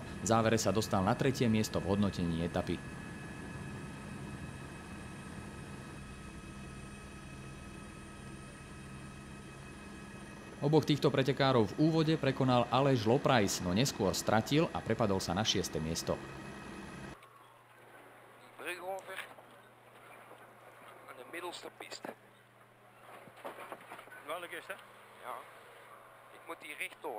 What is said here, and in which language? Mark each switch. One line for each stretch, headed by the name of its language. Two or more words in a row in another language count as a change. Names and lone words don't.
Slovak: V závere sa dostal na 3. miesto v hodnotení etapy. Oboch týchto pretekárov v úvode prekonal Aleš Loprajs, no neskôr stratil a prepadol sa na 6. miesto.
Dutch: Welke is dat? Ja, ik moet hier rechtdoor.